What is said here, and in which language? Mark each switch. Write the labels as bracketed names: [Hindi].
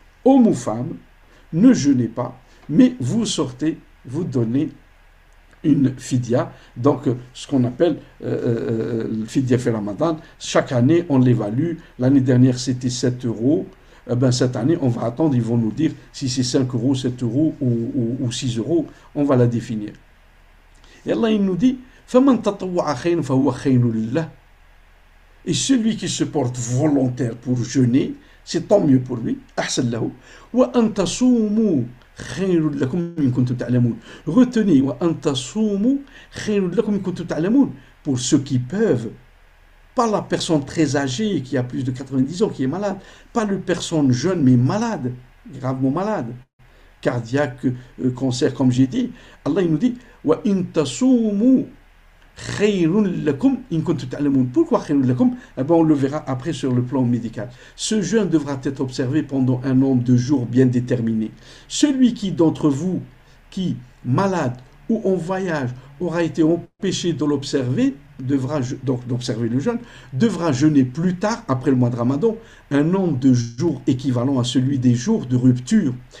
[French] Hommes ou femmes, ne jeûnez pas, mais vous sortez, vous donnez une fidya, donc ce qu'on appelle le fidya fi Ramadan. Chaque année, on l'évalue. L'année dernière, c'était 7 euros. Eh ben, cette année, on va attendre, ils vont nous dire si c'est 5 euros, 7 euros ou 6 euros, on va la définir. Et Allah il nous dit, [Arabic] فَمَنْ تَطَوَّعَ خَيْرًا فَهُوَ خَيْرٌ لَهُ. [French] Et celui qui se porte volontaire pour jeûner, c'est tant mieux pour lui. [Arabic] أحسن له. وأن تصوموا خير لكم إن كنتم تعلمون. [French] Retenez [Arabic] وأن تصوموا خير لكم إن كنتم تعلمون. [French] Pour ceux qui peuvent, pas la personne très âgée qui a plus de 90 ans qui est malade, pas la personne jeune mais malade, gravement malade, cardiaque, cancer comme j'ai dit. Allah il nous dit [Arabic] وإن تصوموا خير لكم إن كنتم تعلمون. [French] Pourquoi [Arabic] خير لكم? [French] Eh ben, on le verra après sur le plan médical. Ce jeûne devra être observé pendant un nombre de jours bien déterminé. Celui qui d'entre vous, qui malade ou en voyage, aura été empêché de l'observer, donc d'observer le jeûne, devra jeûner plus tard, après le mois de Ramadan, un nombre de jours équivalent à celui des jours de rupture.